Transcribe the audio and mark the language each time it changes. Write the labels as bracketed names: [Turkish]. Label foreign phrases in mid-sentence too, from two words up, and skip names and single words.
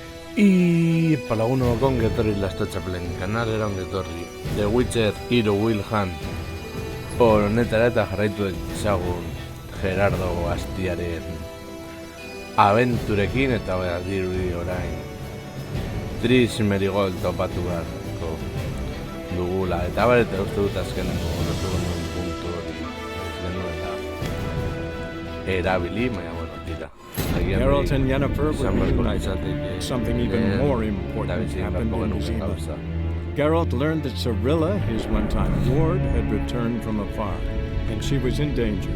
[Basque] Y palaguno ongetorri lastotxapelen kanalera ongetorri The Witcher Hero Will Hunt honetara eta jarraitu ezagun Gerardo Astiaren abenturekin eta dirudi orain Tris Merigold topatu beharko dugula eta eta uste dut azkenengo lotu genuen puntu hori genuela erabili, baina bueno, tira. [English] Geralt and Yennefer were reunited. Something even more important happened in Vizima. Geralt learned that Cirilla, his one-time ward, had returned from afar, and she was in danger.